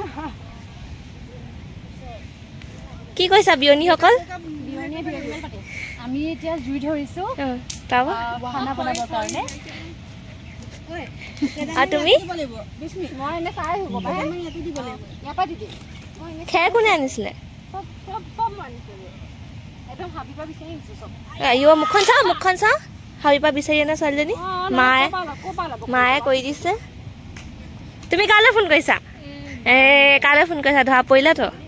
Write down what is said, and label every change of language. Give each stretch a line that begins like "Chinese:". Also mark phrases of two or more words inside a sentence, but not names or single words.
Assamese: কি কৰিছা ভনী হঁকল? ভনী পাতে। আমি এতিয়া জুই ধৰিছোঁ। তাবা? খানা বনাব কাৰণে. আৰু তুমি খেৰ কোনে আনিছিলে মুখখন চাওঁ হাবিপা বিচাৰি আনা ছোৱালীজনী মায়ে কৰি দিছে তুমি কালৈ ফোন কৰিছা কালৈ ফোন কৰিছা ধৰা পৰিলাতো